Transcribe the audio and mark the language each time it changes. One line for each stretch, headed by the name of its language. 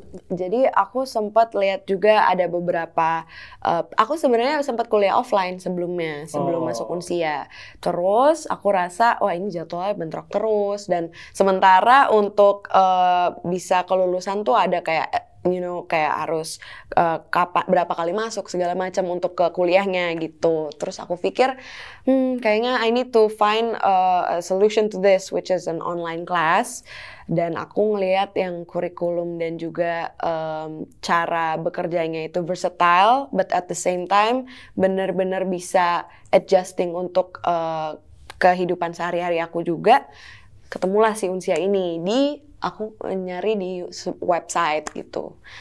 Indonesian: Jadi aku sempat lihat juga ada beberapa, aku sebenarnya sempat kuliah offline sebelum masuk Unsia. Terus aku rasa ini jadwalnya bentrok terus, dan sementara untuk bisa kelulusan tuh ada kayak kayak harus berapa kali masuk segala macam untuk ke kuliahnya gitu. Terus aku pikir kayaknya
English: I need to find a solution to this, which is an online class.
Indonesian: Dan aku ngelihat yang kurikulum dan juga cara bekerjanya itu versatile,
English: but at the same time
Indonesian: benar-benar bisa adjusting untuk kehidupan sehari-hari aku juga. Ketemulah si Unsia ini aku nyari di website gitu.